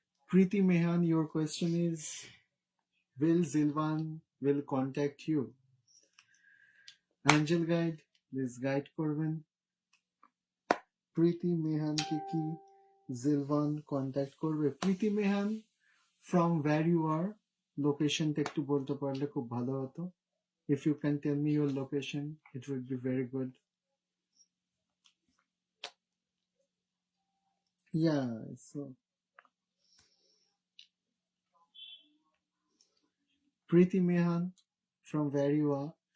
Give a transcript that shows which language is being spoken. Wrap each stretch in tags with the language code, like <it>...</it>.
<en>Preeti Mehan, your question is, will Zilwan will contact you? Angel Guide, please guide</en> <bn>করবেন। প্রীতি মেহানকে কি জিলওয়ান contact করবে? প্রীতি মেহান,</bn> <en>from where you are,</en> <bn>লোকেশনটা একটু বলতে পারলে খুব ভালো হতো।</bn> <en>If you can tell me your location, it would be very good. Yeah, so Preeti Mehan, from where you are.</en>